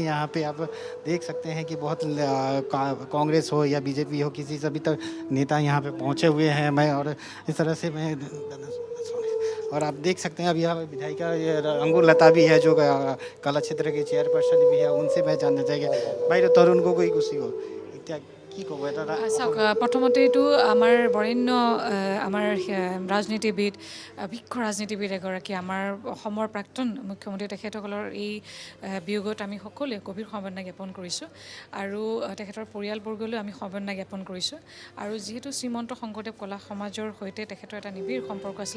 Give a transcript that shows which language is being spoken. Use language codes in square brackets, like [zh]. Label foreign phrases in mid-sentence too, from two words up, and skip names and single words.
[hi] यहाँ पे आप देख सकते हैं कि बहुत कांग्रेस हो या बीजेपी हो, किसी सभी तक नेता यहाँ पे पहुँचे हुए हैं। मैं और इस तरह से मैं और आप देख सकते हैं अब यहाँ विधायिका अंगूर लता भी है जो कला क्षेत्र के चेयरपर्सन भी है। उनसे मैं जानना चाहेंगे भाई तरुण गोगोई कुछ हो [as] কি ক'ব এটা চাওক প্ৰথমতে এইটো আমাৰ বৰেণ্য আমাৰ ৰাজনীতিবিদ বিখ্য ৰাজনীতিবিদ এগৰাকী আমাৰ অসমৰ প্ৰাক্তন মুখ্যমন্ত্ৰী তেখেতসকলৰ এই বিয়োগত আমি সকলোৱে গভীৰ সমবেদনা জ্ঞাপন কৰিছোঁ আৰু তেখেতৰ পৰিয়ালবৰ্গলৈ আমি সমবেদনা জ্ঞাপন কৰিছোঁ আৰু যিহেতু শ্ৰীমন্ত শংকৰদেৱ কলা সমাজৰ সৈতে তেখেতৰ এটা নিবিড় সম্পৰ্ক আছিলে